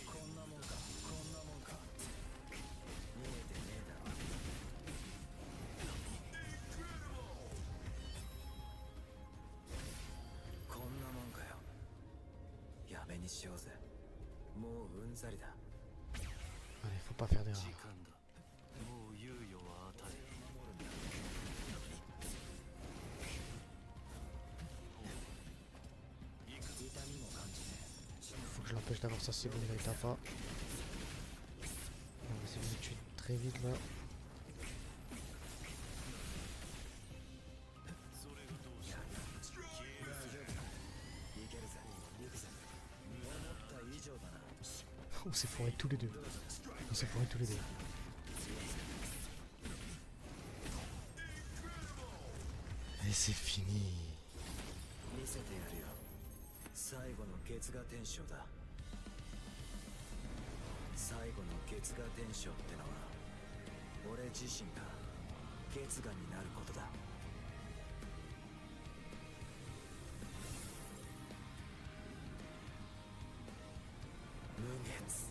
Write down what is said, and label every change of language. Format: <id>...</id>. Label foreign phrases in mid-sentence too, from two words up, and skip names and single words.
<ja>こんなもんか。こんなもんか。見えてねえだろ。こんなもんかよ。やめにしようぜ。もううんざりだ。</ja> <fr>Allez, faut pas faire</fr> <ja>時</ja> <fr>d'erreur.</fr> <ja>間だ。もう猶予は与える。いいか。痛みも感じね</ja> <fr>Faut que je l'empêche d'avoir sa seconde Gaetapa. On va essayer de le tuer très vite là.</fr> <ja>それがどうした。消える。大丈夫だ。いけるぜ。行くぜ。思った以上だな。</ja> <fr>On s'est foiré tous les deux. On s'est foiré tous les deux. Et c'est fini.</fr> <ja>見せてやるよ。最後の月牙天章だ。最後の月牙天章ってのは俺自身が月牙になることだ。無月。</ja>